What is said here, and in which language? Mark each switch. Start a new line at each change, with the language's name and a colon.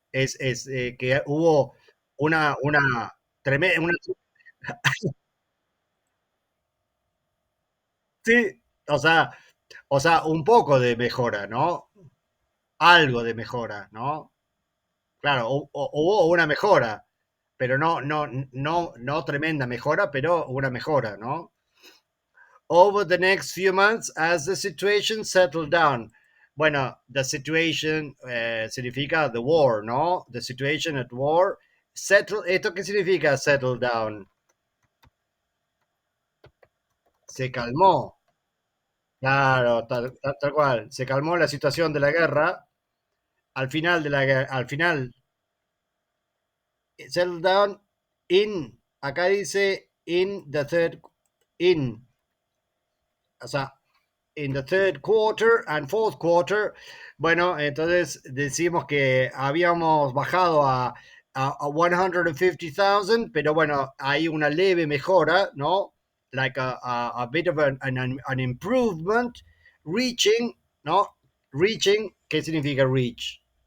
Spanish: Es que hubo una tremenda, sí, o sea, un poco de mejora, ¿no? Algo de mejora, ¿no? Claro, hubo una mejora, pero no tremenda mejora, pero una mejora, ¿no?
English: Over the next few months as the situation settled down.
Spanish: Bueno, the situation significa the war, ¿no?
English: The situation at war.
Spanish: Settle, ¿esto qué significa settle down? Se calmó, claro, tal cual. Se calmó la situación de la guerra. Al final de la guerra, al final,
English: settle down in,
Spanish: acá dice
English: in the third, in, o sea, in the third quarter and fourth quarter.
Spanish: Bueno, entonces decimos que habíamos bajado a 150,000, pero bueno, hay una leve mejora, ¿no?
English: Like a bit of an improvement, reaching, ¿no?
Spanish: Reaching, ¿qué significa reach?